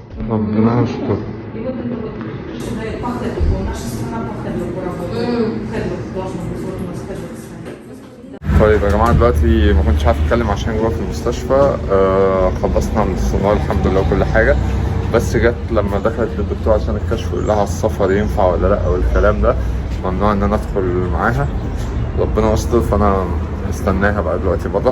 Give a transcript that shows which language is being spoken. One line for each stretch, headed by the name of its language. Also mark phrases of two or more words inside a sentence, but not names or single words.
Arabic: ربنا يستر.
Russian: И вот это вот по хедлуку, наша страна по хедлуку работает. Хедлук должен быть, вот у нас хедлук стоит.
Arabic: طيب يا جماعة دلوقتي ما كنتش عارف اتكلم عشان جوه في المستشفى. خلصنا من السونار الحمد لله وكل حاجة، بس جت لما دخلت للدكتور عشان الكشف يقول لها السفر ينفع ولا لا والكلام ده، ممنوع ان انا ادخل معاها. ربنا يستر، فانا مستناها بقى دلوقتي بره.